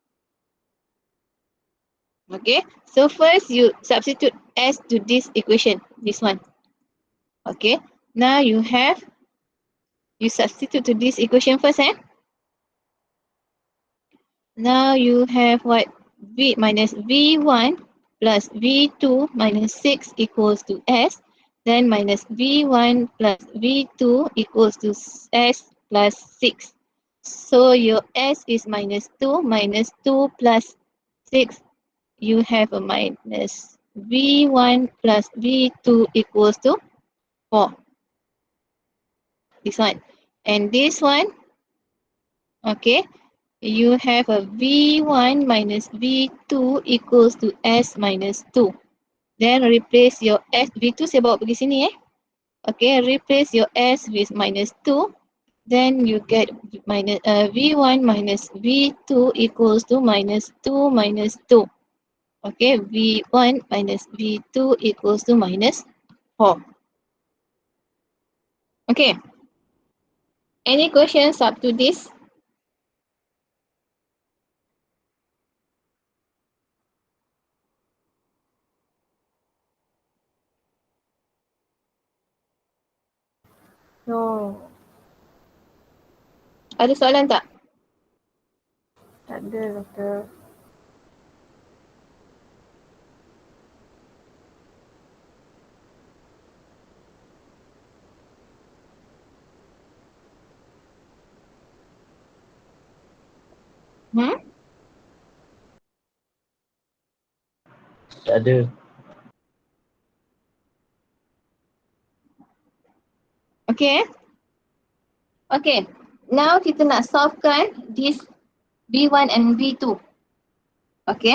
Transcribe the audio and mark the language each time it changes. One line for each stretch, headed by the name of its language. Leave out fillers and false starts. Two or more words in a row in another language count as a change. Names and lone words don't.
English: Okay, so first you substitute S to this equation, this one. Okay, now you substitute to this equation first Now you have what? V minus V1 plus V2 minus 6 equals to S. Then minus V1 plus V2 equals to S plus 6. So your S is minus 2 plus 6. You have a minus V1 plus V2 equals to 4. This one. And this one, okay, you have a V1 minus V2 equals to S minus 2. Then replace your S, V2
Malay: saya bawa pergi sini
English: Okay, replace your S with minus 2. then you get V1 minus V2 equals to minus 2 minus 2. Okay, V1 minus V2 equals to minus 4. Okay, any questions up to this? No,
Malay: Ada soalan tak? tak ada doktor. Hmm? Tak ada.
English: Okay. Okay. Now
Malay: kita nak solvekan
English: this V1 and V2. Okay.